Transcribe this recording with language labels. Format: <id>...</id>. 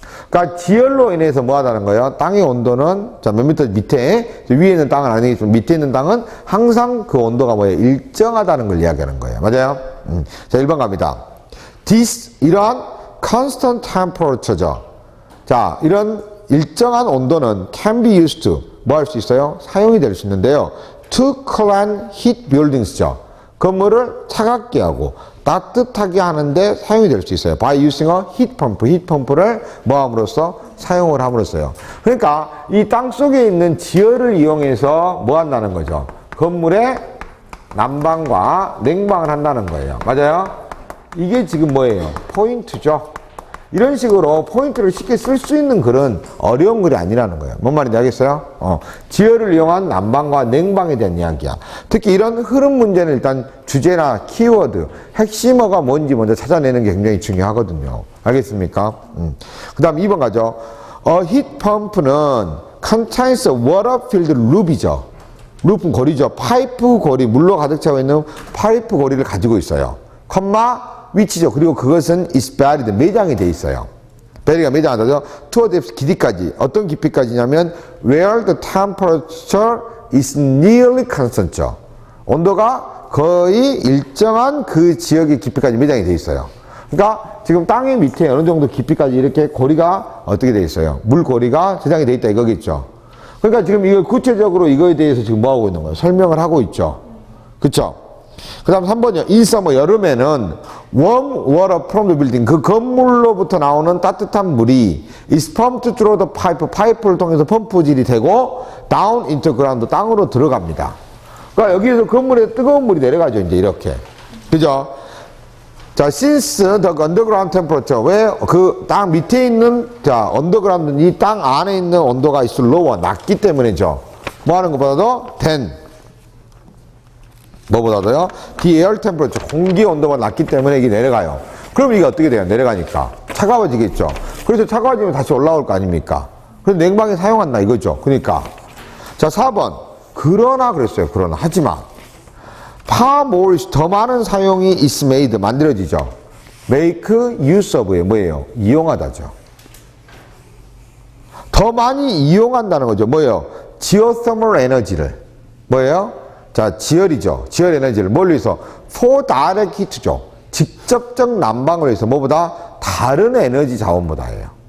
<ko>그러니까 지열로 인해서 뭐 하다는 거예요? 땅의 온도는, 자, 몇 미터 밑에, 위에 있는 땅은 아니겠지만 밑에 있는 땅은 항상 그 온도가 뭐예요? 일정하다는 걸 이야기하는 거예요. 맞아요? 자, 1번 갑니다. 이러한 constant temperature죠. 자, 이런 일정한 온도는</ko> <en>can be used to,</en> <ko>뭐 할 수 있어요? 사용이 될 수 있는데요.</ko> <en>to coolant heat buildings죠.</en> <ko>건물을 차갑게 하고 따뜻하게 하는데 사용이 될 수 있어요.</ko> <en>by using a heat pump, heat pump를</en> <ko>뭐 함으로써? 사용을 함으로써요. 그러니까 이 땅 속에 있는 지열을 이용해서 뭐 한다는 거죠? 건물의 난방과 냉방을 한다는 거예요. 맞아요? 이게 지금 뭐예요? 포인트죠. 이런 식으로 포인트를 쉽게 쓸 수 있는 그런 어려운 글이 아니라는 거예요. 뭔 말인지 알겠어요? 지열을 이용한 난방과 냉방에 대한 이야기야. 특히 이런 흐름 문제는 일단 주제나 키워드, 핵심어가 뭔지 먼저 찾아내는 게 굉장히 중요하거든요. 알겠습니까? 그 다음 2번 가죠.</ko> <en>heat pump는 contains a water-filled loop이죠.</en> <ko>루프는 고리죠. 파이프 고리, 물로 가득 차고 있는 파이프 고리를 가지고 있어요. 컴마 위치죠. 그리고 그것은</ko> <en>is buried,</en> <ko>매장이 돼 있어요. 베리가 매장하다죠.</ko> <en>to a depth,</en> <ko>길이까지. 어떤 깊이까지냐면</ko> <en>where the temperature is nearly constant죠.</en> <ko>온도가 거의 일정한 그 지역의 깊이까지 매장이 돼 있어요. 그러니까 지금 땅의 밑에 어느 정도 깊이까지 이렇게 고리가 어떻게 돼 있어요? 물고리가 저장이 돼 있다 이거겠죠. 그러니까 지금 이거 구체적으로 이거에 대해서 지금 뭐 하고 있는 거예요? 설명을 하고 있죠. 그쵸? 그 다음 3번이요.</ko> <en>in summer,</en> <ko>여름에는</ko> <en>warm water from the building,</en> <ko>그 건물로부터 나오는 따뜻한 물이</ko> <en>is pumped through the pipe,</en> <ko>파이프를 통해서 펌프질이 되고</ko> <en>down into ground,</en> <ko>땅으로 들어갑니다. 그러니까 여기에서 건물에 뜨거운 물이 내려가죠. 이제 이렇게. 그죠? 자,</ko> <en>since the underground temperature,</en> <ko>왜 그 땅 밑에 있는, 자, underground, 이 땅 안에 있는 온도가</ko> <en>is lower,</en> <ko>낮기 때문이죠. 뭐 하는 것보다도 10. 뭐보다도요?</ko> <en>the air temperature,</en> <ko>공기 온도가 낮기 때문에 이게 내려가요. 그럼 이게 어떻게 돼요? 내려가니까. 차가워지겠죠. 그래서 차가워지면 다시 올라올 거 아닙니까? 그래서 냉방에 사용한다 이거죠. 그러니까. 자, 4번. 그러나 그랬어요. 그러나. 하지만.</ko> <en>far more,</en> <ko>더 많은 사용이</ko> <en>is made,</en> <ko>만들어지죠. make use of에 뭐예요? 이용하다죠. 더 많이 이용한다는 거죠. 뭐예요? geothermal 에너지를. 뭐예요? 자, 지열이죠. 지열 에너지를 뭘 위해서?</ko> <en>for direct heat죠.</en> <ko>직접적 난방을 위해서 뭐보다? 다른 에너지 자원보다예요.</ko>